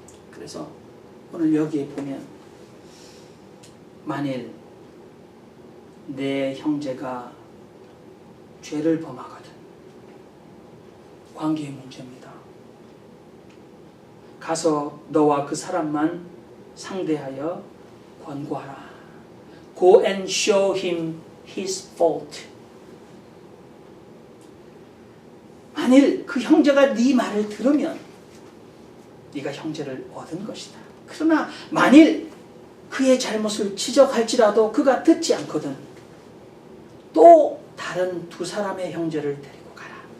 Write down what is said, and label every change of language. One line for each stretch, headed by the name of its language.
Korean: 그래서 오늘 여기에 보면 만일 내 형제가 죄를 범하거든, 관계의 문제입니다. 가서 너와 그 사람만 상대하여 권고하라.
English: Go and show him his fault.
Korean: 만일 그 형제가 네 말을 들으면 네가 형제를 얻은 것이다. 그러나 만일 그의 잘못을 지적할지라도 그가 듣지 않거든 또 다른 두 사람의 형제를 데리고 가라.